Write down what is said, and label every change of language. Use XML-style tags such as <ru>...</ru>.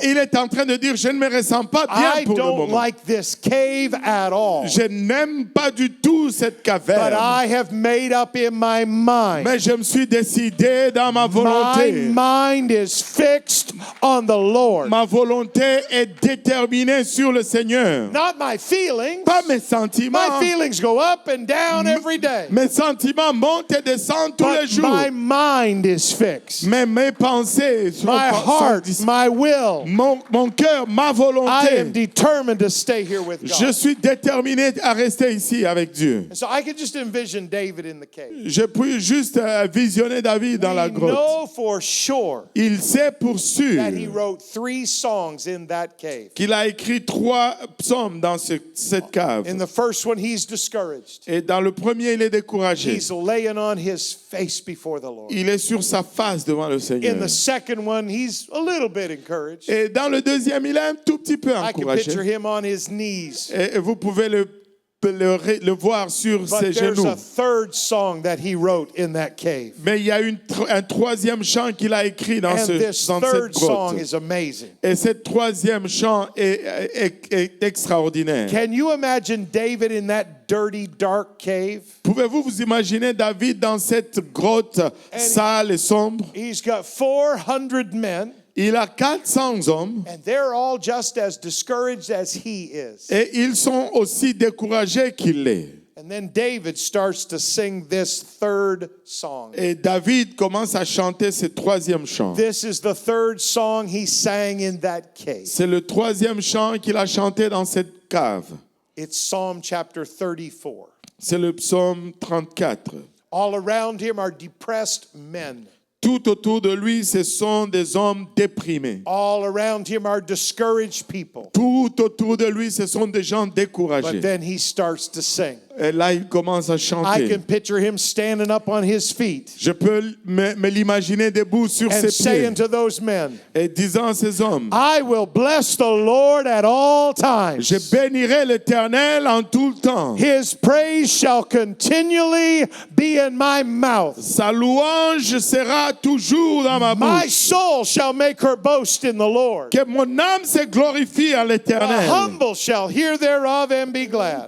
<fr>il est en train de dire je ne me ressens pas bien</fr> <en>I</en> <fr>pour le</fr> <en>don't</en> <fr>moment.</fr> <en>like this cave at all.</en> <fr>Je n'aime pas du tout cette</fr> <en>But</en> <fr>caverne.</fr> <en>I have made up in my mind.</en> <fr>Mais je me suis décidé dans ma</fr> <en>My</en> <fr>volonté.</fr> <en>mind is fixed on the Lord.</en> <fr>Ma volonté est déterminée sur le Seigneur.</fr> <en>Not my feelings.</en> <fr>Pas mes sentiments.</fr> <en>My feelings go up and down every day.</en> <fr>Mes sentiments montent et descendent tous les</fr> <en>But</en> <fr>jours.</fr> <en>my mind is fixed.</en> <fr>Mais mes pensées sont</fr> <en>My heart, my will.</en> <fr>mon cœur, ma</fr> <en>I am</en> <fr>volonté.</fr> <en>determined to stay here with</en> <fr>Je</fr> <en>God.</en> <fr>suis déterminé à rester ici avec Dieu.</fr> <en>And so I can just envision David in the cave.</en> <fr>Je puis juste visionner David dans la</fr> <en>We</en> <fr>grotte.</fr> <en>know for sure</en> <fr>Il sait pour sûr</fr> <en>that he wrote 3 songs in that cave.</en> <fr>qu'il a écrit 3 psaumes dans cette cave.</fr> <en>In the first one, he's discouraged.</en> <fr>Et dans le premier, il est découragé.</fr> <en>He's laying on his face before the Lord.</en> <fr>Il est sur sa face devant le Seigneur.</fr> <en>In the second one, he's a little bit encouraged.</en> <fr>Et dans le deuxième, il est un tout petit peu</fr> <en>I can</en> <fr>encouragé.</fr> <en>picture him on his knees.</en> <fr>Et vous pouvez le voir sur ses</fr> <en>But there's</en> <fr>genoux.</fr> <en>a third song that he wrote in that cave.</en> <fr>Mais il y a un troisième chant qu'il a écrit dans,</fr> <en>And this</en> <fr>dans cette</fr> <en>third song</en> <fr>grotte.</fr> <en>is amazing.</en> <fr>Et ce troisième chant est extraordinaire.</fr> <en>Can you imagine David in that dirty, dark cave?</en> <fr>Pouvez-vous vous imaginer David dans cette grotte sale et sombre?</fr> <en>He's got 400 men,</en> <fr>Il a 400 hommes</fr> <en>and they're all just as discouraged as he is.</en> <fr>et ils sont aussi découragés qu'il l'est.</fr> <en>And then David starts to sing this third song.</en> <fr>Et David commence à chanter ce troisième chant.</fr> <en>This is the third song he sang in that cave.</en> <fr>C'est le troisième chant qu'il a chanté dans cette cave.</fr> <en>It's Psalm chapter 34.</en> <fr>C'est le psaume 34.</fr> <en>All around him are depressed men.</en> <fr>Tout autour de lui, ce sont des hommes déprimés.</fr> <en>All around him are discouraged people.</en> <fr>Tout autour de lui, ce sont des gens</fr> <en>But</en> <fr>découragés.</fr> <en>then he starts to sing.</en> <fr>Et là, il commence à</fr> <en>I</en> <fr>chanter.</fr> <en>can picture him standing up on his feet</en> <fr>Je peux me l'imaginer debout sur</fr> <en>and</en> <fr>ses</fr> <en>saying</en> <fr>pieds</fr> <en>to those men,</en> <fr>et disant à ces hommes,</fr> <en>I will bless the Lord at all times.</en> <fr>je bénirai l'Éternel en tout le temps.</fr> <en>His praise shall continually be in my mouth.</en> <fr>Sa louange sera sera toujours dans ma</fr> <en>My</en> <fr>bouche.</fr> <en>soul shall make her boast in the Lord.</en> <fr>Que mon âme se glorifie en</fr> <en>The</en> <fr>l'Éternel.</fr> <en>humble shall hear thereof and be glad.</en>